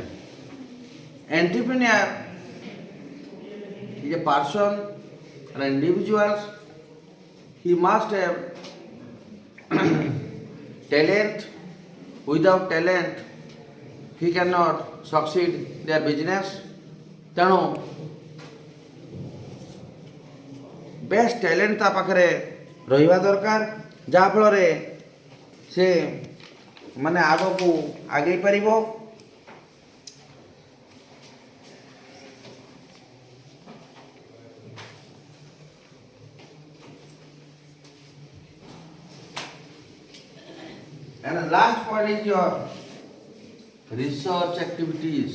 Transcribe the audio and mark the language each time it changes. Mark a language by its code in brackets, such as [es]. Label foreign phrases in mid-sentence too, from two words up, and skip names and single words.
[en] Entrepreneur is a person or individuals. He must have talent. Without talent, he cannot succeed their business. [or] ତେଣୁ [en] best talent [or] ତା ପାଖରେ ରହିବା ଦରକାର ଯାହାଫଳରେ ସେ ମାନେ ଆଗକୁ ଆଗେଇ ପାରିବ. [en] And the last point is your research activities.